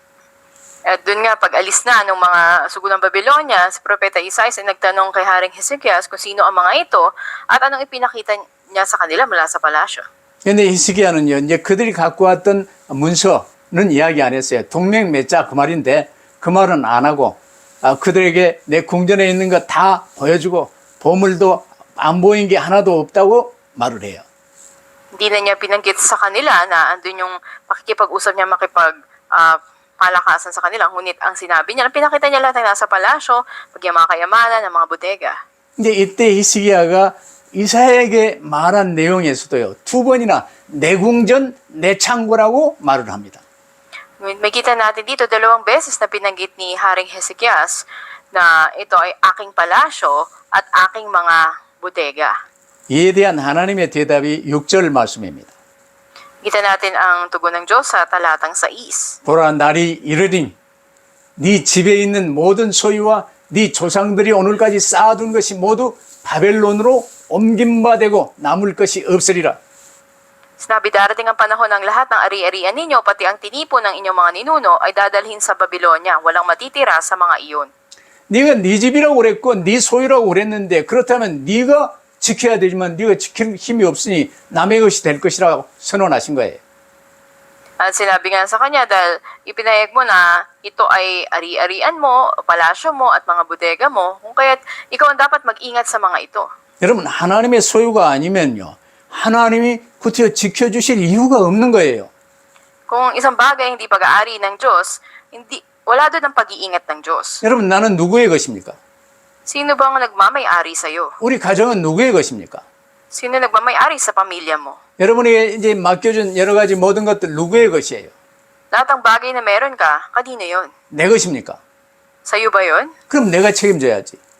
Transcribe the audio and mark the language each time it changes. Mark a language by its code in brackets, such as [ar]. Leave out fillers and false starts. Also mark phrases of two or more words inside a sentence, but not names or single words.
[tl] At dun nga, pag alis na ng mga sugo ng Babylonia, si Propeta Isaias ay nagtanong kay Haring Hezekias kung sino ang mga ito at anong ipinakita niya sa kanila mula sa palasyo. [ko] 근데 히스기야는요, 이제 그들이 갖고 왔던 문서는 이야기 안 했어요. 동맹 맺자 그 말인데 그 말은 안 하고 그들에게 내 궁전에 있는 거 다 보여주고 보물도 안 보인 게 하나도 없다고 말을 해요. [tl] Hindi na niya pinanggit sa kanila na andun yung pakikipag-usap niya palakasan sa kanila. Ngunit ang sinabi niya, pinakita niya lahat ng nasa palasyo, mga kayamanan, ng mga bodega. [ko] 근데 이때 히스기야가 이사야에게 말한 내용에서도요. 두 번이나 내 궁전, 내 창고라고 말을 합니다. [tl] May kita natin dito, 2 beses na pinanggit ni Haring Hezekias na ito ay aking palasyo at aking mga bodega. [ko] 이에 대한 하나님의 대답이 6절 말씀입니다. [tl] Kita natin ang tugon ng Diyos sa talatang 6. [ko] 보라 날이 이르리니 네 집에 있는 모든 소유와 네 조상들이 오늘까지 쌓아둔 것이 모두 바벨론으로 옮김바 되고 남을 것이 없으리라. [tl] Sinabi darating ang panahon ng lahat ng ari-arian ninyo, pati ang tinipon ng inyong mga ninuno ay dadalhin sa Babylonia. Walang matitira sa mga iyon. [ko] 네가 네 집이라고 그랬고 네 소유라고 그랬는데 그렇다면 네가 지켜야 되지만 네가 지킬 힘이 없으니 남의 것이 될 것이라고 선언하신 거예요. [tl] At sinabi nga sa kanya dahil ipinahayag mo na ito ay ari-arian mo, palasyo mo at mga bodega mo, kung kaya't ikaw ang dapat mag-ingat sa mga ito. [ko] 여러분 하나님의 소유가 아니면요. 하나님이 구태여 지켜주실 이유가 없는 거예요. [tl] Kung isang bagay hindi pag-aari ng Diyos, wala doon ang pag-iingat ng Diyos. [ko] 여러분 나는 누구의 것입니까? [tl] Sino bang nagmamay-ari sa iyo? [ko] 우리 가정은 누구의 것입니까? [tl] Sino nagmamay-ari sa pamilya mo? [ko] 여러분에게 이제 맡겨준 여러 가지 모든 것들 누구의 것이에요? [tl] Lahat ng bagay na meron ka, kanino yon? [ko] 내 것입니까? [tl] Sa iyo ba yon? [ko] 그럼 내가 책임져야지.